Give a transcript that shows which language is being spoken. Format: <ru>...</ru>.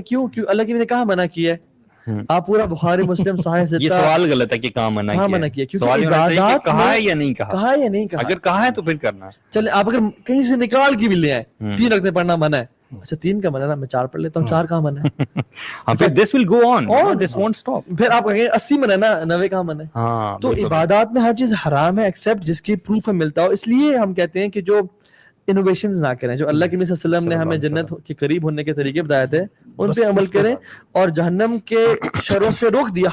<ur>کیوں؟ اللہ کی نے کہاں منع کیا ہے. آپ پورا بخاری مسلم صحیح سے, یہ سوال غلط ہے کہ کہاں منع کیا, سوال یہ ہونا چاہیے کہ کہا ہے یا نہیں کہا, کہا ہے یا نہیں کہا. اگر کہا ہے تو پھر کرنا. چلے آپ اگر کہیں سے نکال کے بھی لے آئے 3 رکعتیں پڑھنا منع ہے, اچھا 3 کا منع ہے نا, میں 4 پڑھ لیتا ہوں, 4 کہاں منع ہے. پھر</ur> <en>this will go on, this won't stop.</en> <ur>پھر آپ کہیں 80 منع ہے نا, 90 کہاں منع ہے. تو عبادات میں ہر چیز حرام ہے ایکسیپٹ جس کی پروف ہمیں ملتا ہو. اس لیے ہم کہتے ہیں کہ جو انوویشنز نہ کریں, جو اللہ کے نبی صلی اللہ علیہ وسلم نے ہمیں جنت کے قریب ہونے کے طریقے بتائے تھے ان پہ عمل کریں, اور جہنم کے شروں سے روک دیا.</ur>